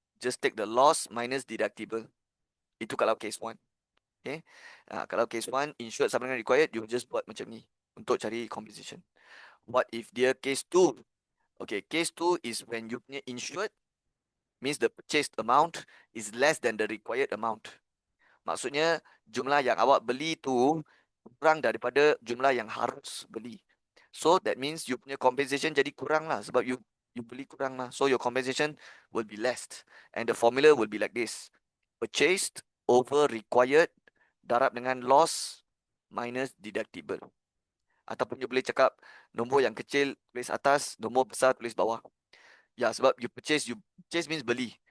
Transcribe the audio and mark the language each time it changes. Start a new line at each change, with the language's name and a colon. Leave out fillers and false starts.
English: Just take the loss minus deductible.
Malay: Itu kalau case 1.
English: Okay.
Malay: Kalau case 1 insured sama dengan required,
English: you just
Malay: buat macam ni untuk cari compensation.
English: What if dia case 2? Okay, case 2 is when you punya insured means the purchased amount is less than the required amount.
Malay: Maksudnya jumlah yang awak beli tu kurang daripada jumlah yang harus beli. So that means you punya compensation jadi kurang lah sebab you beli kurang lah.
English: So your compensation will be less. And the formula will be like this. Purchased over required
Malay: darab dengan
English: loss minus deductible.
Malay: Ataupun you boleh cakap nombor yang kecil tulis atas, nombor besar tulis bawah. Ya, sebab you
English: purchase means
Malay: beli.